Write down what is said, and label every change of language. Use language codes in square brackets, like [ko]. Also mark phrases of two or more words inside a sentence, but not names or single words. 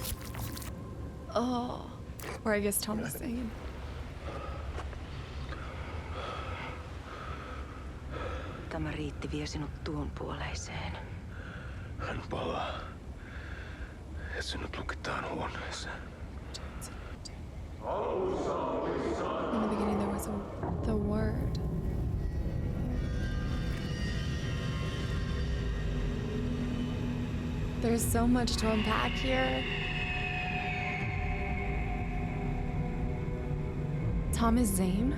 [en] Oh, or I guess Thomas Zane. [fi] Tämä riitti vie sinut tuon puoleiseen. Hän palaa. Ja sinut lukitaan huoneeseen. [en] In the beginning there was the word. There's so much to unpack here. Thomas Zane?